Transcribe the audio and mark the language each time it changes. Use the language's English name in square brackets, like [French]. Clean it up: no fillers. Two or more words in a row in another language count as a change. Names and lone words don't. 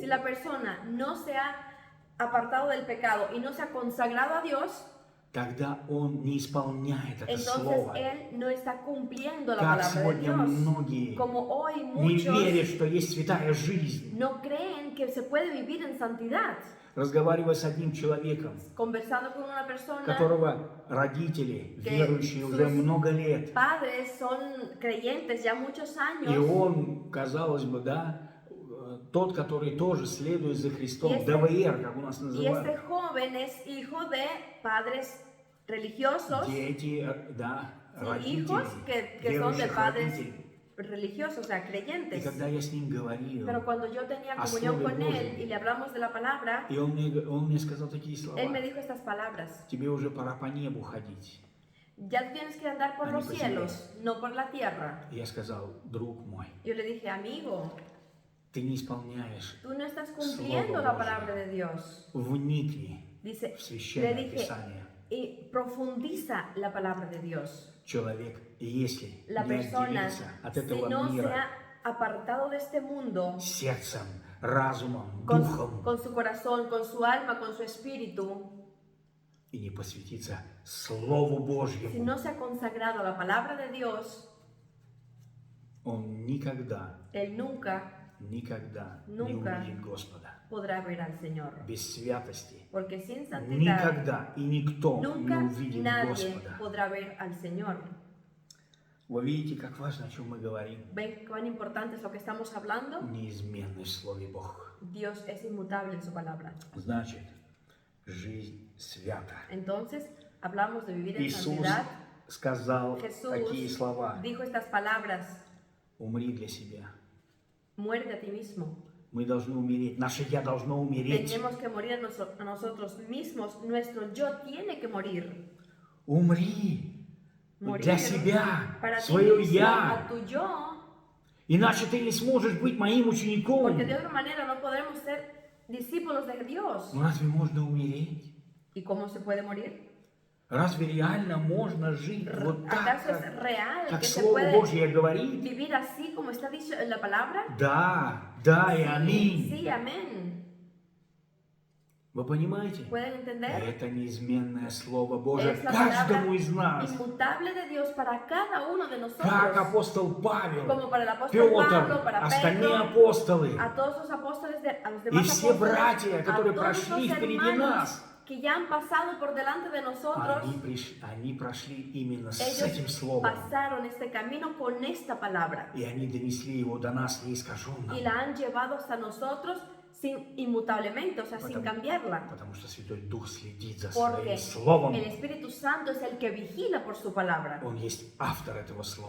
[Spanish] Si la persona no se ha apartado del pecado y no se ha consagrado a Dios, [Russian] тогда он не исполняет это [Spanish] entonces [Russian] слово. [Spanish] él no está cumpliendo la [Russian] Как [Spanish] palabra de [Russian] сегодня [Spanish] Dios. [Russian] многие [Spanish] Como hoy [Russian] не верят, [Spanish] muchos [Russian] что есть святая жизнь. [Spanish] no creen que se puede vivir en santidad. [Russian] Разговаривая с одним человеком, [Spanish] Conversando con una persona, [Russian] которого родители [Spanish] que [Russian] верующие уже [Spanish] sus [Russian] много лет, [Spanish] padres son creyentes ya muchos [Russian] и [Spanish] años, [Russian] он, казалось бы, да, тот, который тоже следует за Христом, Если- ДВР, как у нас [Spanish] y [Russian] называют, [Spanish] este joven es hijo de padres religiosos, [Russian] дети, да, [Spanish] sí, [Russian] родители, [Spanish] hijos que son de [Russian] верующих [Spanish] padres [Russian] родителей. [Spanish] religiosos, o sea, [Russian] И [Spanish] creyentes. [Russian] когда я с ним говорил, [Spanish] Pero cuando yo tenía a comunión [Russian] Слове [Spanish] con él [Russian] Божьем, [Spanish] y le hablamos de la palabra, [Russian] и он мне сказал такие слова: [Spanish] él me dijo estas palabras: [Russian] тебе уже пора по небу ходить. [Spanish] ya tienes que andar por A los mí, pues, cielos, no por la tierra. [Russian] И я сказал: друг мой, [Spanish] Yo le dije, amigo, [Russian] ты не исполняешь. [Spanish] tú no estás cumpliendo la palabra de Dios. [Russian] Вникни [Spanish] Dice, [Russian] в [Spanish] le [Russian] Священное [Spanish] dije, [Russian] Писание. [Spanish] y profundiza la palabra de Dios. [Russian] Человек, если [Spanish] La [Russian] не [Spanish] persona, [Russian] отделится от [Spanish] si [Russian] этого [Spanish] no se [Russian] мира [Spanish] ha apartado de este mundo, [Russian] сердцем, разумом, духом [Spanish] con su corazón, con su alma, con su espíritu, [Russian] и не посвятится Слову [Spanish] si [Russian] Божьему, [Spanish] no se ha consagrado a la palabra de Dios, [Russian] он никогда, [Spanish] él nunca [Russian] никогда не [Spanish] Nunca. [Russian] увидит Господа. [Spanish] podrá ver al Señor. [Russian] Без святости [Spanish] Porque sin santidad, [Russian] никогда и никто не [Spanish] nunca [Russian] увидит [Spanish] nadie [Russian] Господа. [Spanish] podrá ver al Señor. [Russian] Вы видите, как важно, о чем мы говорим? [Spanish] ¿Ven cuán importante es lo que estamos hablando? [Russian] Неизменный в Слове Бог. [Spanish] Dios es inmutable en su palabra. [Russian] Значит, жизнь свята. [Spanish] Entonces, hablamos de vivir en [Russian] Иисус [Spanish] santidad. [Russian] сказал [Spanish] Jesús [Russian] такие слова: [Spanish] dijo estas palabras: [Russian] умри для себя. [Spanish] muerde a ti mismo. [Russian] Мы должны умереть. Наше «я» должно умереть. [Spanish] Tenemos que morir a nosotros mismos. Nuestro yo tiene que morir. [Russian] Умри [Spanish] Morir [Russian] для себя, [Spanish] para ti [Russian] свое [Spanish] mismo, [Russian] «я». [Spanish] a tu yo. [Russian] Иначе ты не сможешь быть моим учеником. [Spanish] Porque de otra manera no podremos ser discípulos de Dios. [Russian] Ну, разве можно умереть? [Spanish] ¿Y cómo se puede morir? [Russian] Разве реально можно жить вот так, [Spanish] ¿Acaso es real [Russian] как [Spanish] que se [Russian] Слово [Spanish] puede [Russian] Божье говорит? [Spanish] vivir así como está dicho en la palabra? [Russian] Да, да и [Spanish] Sí, [Russian] аминь. [Spanish] sí, amén. [Russian] Вы понимаете? [Spanish] ¿Pueden entender? [Russian] Это неизменное Слово Божие [Spanish] Es la palabra [Russian] каждому из нас. [Spanish] inmutable de Dios para cada uno de [Russian] Как [Spanish] nosotros. [Russian] апостол Павел, [Spanish] Como para el apóstol Pablo, [Russian] Петр, [Spanish] para [Russian] остальные [Spanish] Pedro, [Russian] апостолы [Spanish] a todos los apóstoles, a los [Russian] и [Spanish] demás [Russian] все [Spanish] apóstoles, [Russian] братья, [Spanish] a [Russian] которые [Spanish] todos [Russian] прошли [Spanish] los [Russian] впереди [Spanish] hermanos [Russian] нас, [Spanish] que ya han pasado por delante de nosotros, [Russian] они прошли именно с [Spanish] ellos [Russian] этим Словом. [Spanish] pasaron este camino con esta palabra [Russian] И они донесли его до нас неискаженно. [Spanish] y la han llevado hasta nosotros sin inmutablemente, o sea, sin cambiarla. [Russian] Потому что Святой Дух следит за [Spanish] Porque [Russian] своим Словом. [Spanish] el Espíritu Santo es el que vigila por su palabra. [Russian] Он есть автор этого Слова.